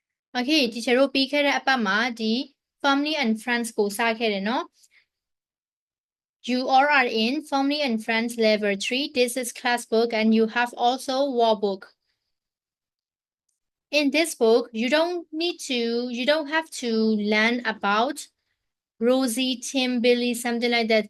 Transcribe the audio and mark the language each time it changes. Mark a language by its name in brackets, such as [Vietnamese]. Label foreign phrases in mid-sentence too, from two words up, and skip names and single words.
[English] Okay, teacher [Burmese] တို့ပြီးခဲ့တဲ့အပတ်မှာဒီ [English] family and friends [Burmese] ကိုစခဲ့တယ်နော် [English] You all are in family and friends level 3. This is class book and you have also workbook. In this book, you don't have to learn about Rosie, Tim, Billy, something like that.